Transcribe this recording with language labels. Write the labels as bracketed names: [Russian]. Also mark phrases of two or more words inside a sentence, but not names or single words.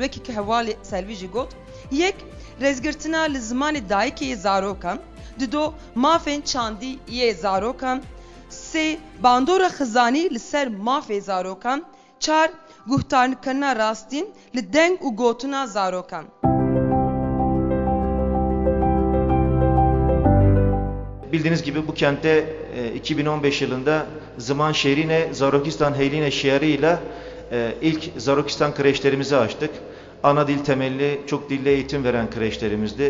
[Kurdish] Wekî ki hevalê Selvî jî got. Yek, rêzgirtina li zimanê dayîkê yê zarokan. Dido, mafên çandî yê zarokan. Sê, bandora xizanî li ser mafê zarokan. 4, guhtarkirina rastîn li deng û gotina zarokan. [Turkish] Bildiğiniz gibi bu kentte 2015 yılında Zıman Şehrine Zarokistan Heyline şiarıyla ilk Zarokistan kreşlerimizi açtık. Ana dil temelli, çok dilli eğitim veren kreşlerimizdi.